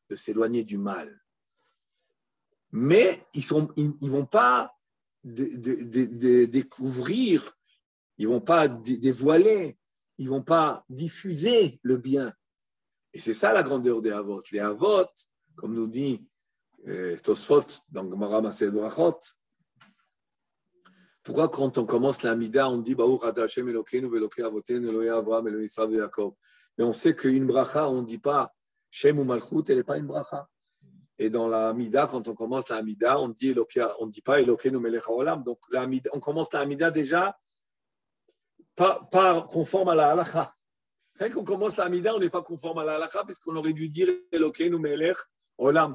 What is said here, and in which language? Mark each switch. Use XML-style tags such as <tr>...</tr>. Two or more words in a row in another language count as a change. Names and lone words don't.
<fr>Mais ils vont pas découvrir, ils ne vont pas dévoiler, ils ne vont pas diffuser le bien. Et c'est ça la grandeur des Havot. Les Havot, comme nous dit Tosfot dans Gemara Masechet Brachot, pourquoi quand on commence l'Amida, on dit</fr> <he>ברוך אתה השם אלוקינו ואלוקי אבותינו אלוקי אברהם אלוקי יצחק ויעקב.</he> <fr>Mais on sait qu'une bracha, on ne dit pas Shem ou Malchut, elle n'est pas une bracha. Et dans l'Amida, quand on commence l'Amida, on ne dit pas</fr> <he>אלוקינו מלך העולם.</he> <fr>Donc on commence l'Amida déjà pas conforme à la halakha. Quand on commence l'Amida, on n'est pas conforme à la halakha, puisqu'on aurait dû dire</fr> <he>אלוקינו מלך העולם.</he>